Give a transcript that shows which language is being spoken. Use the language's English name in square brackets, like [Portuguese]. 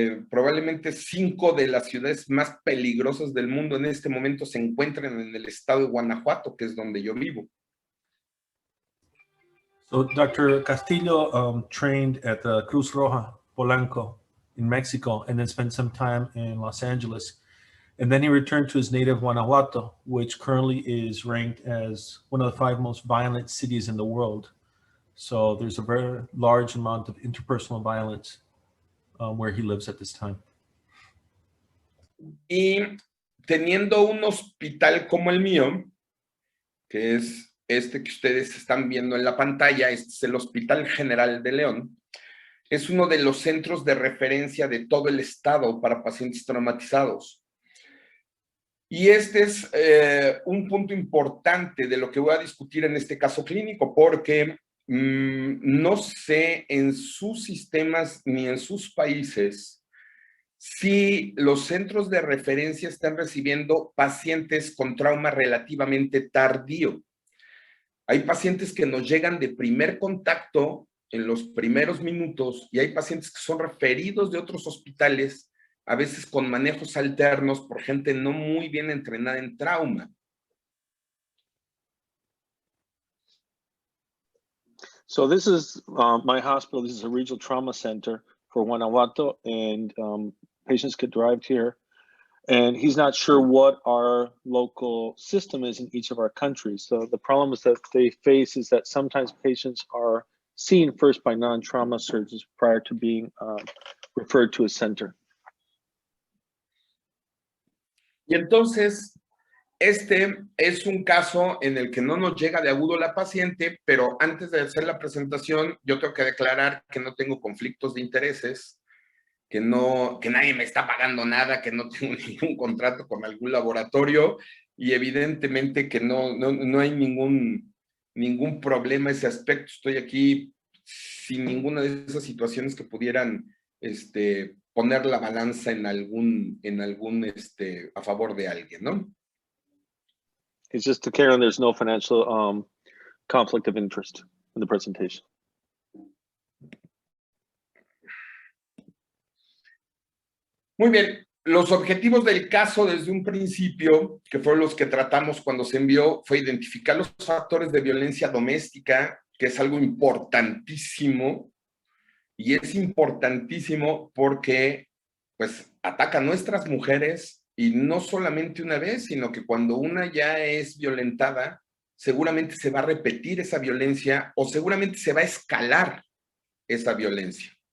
[Spanish] Probablemente 5 de las ciudades más peligrosas del mundo en este momento se encuentran en el estado de Guanajuato, que es donde yo vivo. [English] So Dr. Castillo trained at the Cruz Roja Polanco in Mexico, and then spent some time in Los Angeles. And then he returned to his native Guanajuato, which currently is ranked as one of the 5 most violent cities in the world. So there's a very large amount of interpersonal violence where he lives at this time. [Spanish] Y teniendo un hospital como el mío, que es que ustedes están viendo en la pantalla, este es el Hospital General de León, es uno de los centros de referencia de todo el estado para pacientes traumatizados. Y este es un punto importante de lo que voy a discutir en este caso clínico, porque no sé en sus sistemas ni en sus países si los centros de referencia están recibiendo pacientes con trauma relativamente tardío. Hay pacientes que nos llegan de primer contacto en los primeros minutos y hay pacientes que son referidos de otros hospitales, a veces con manejos alternos por gente no muy bien entrenada en trauma. [English] So this is my hospital. This is a regional trauma center for Guanajuato, and patients get derived here. And he's not sure what our local system is in each of our countries. So the problem is that they face is that sometimes patients are seen first by non-trauma surgeons prior to being referred to a center. [Spanish] Y entonces, este es un caso en el que no nos llega de agudo la paciente, pero antes de hacer la presentación, yo tengo que declarar que no tengo conflictos de intereses, que nadie me está pagando nada, que no tengo ningún contrato con algún laboratorio y evidentemente que no hay ningún problema ese aspecto. Estoy aquí sin ninguna de esas situaciones que pudieran poner la balanza en algún a favor de alguien, ¿no? [English] It's just to carry on, there's no financial conflict of interest in the presentation. [Spanish] Muy bien, los objetivos del caso desde un principio, que fueron los que tratamos cuando se envió, fue identificar los factores de violencia doméstica, que es algo importantísimo, y es importantísimo porque pues ataca a nuestras mujeres, y no solamente una vez, sino que cuando una ya es violentada, seguramente se va a repetir esa violencia o seguramente se va a escalar esa violencia.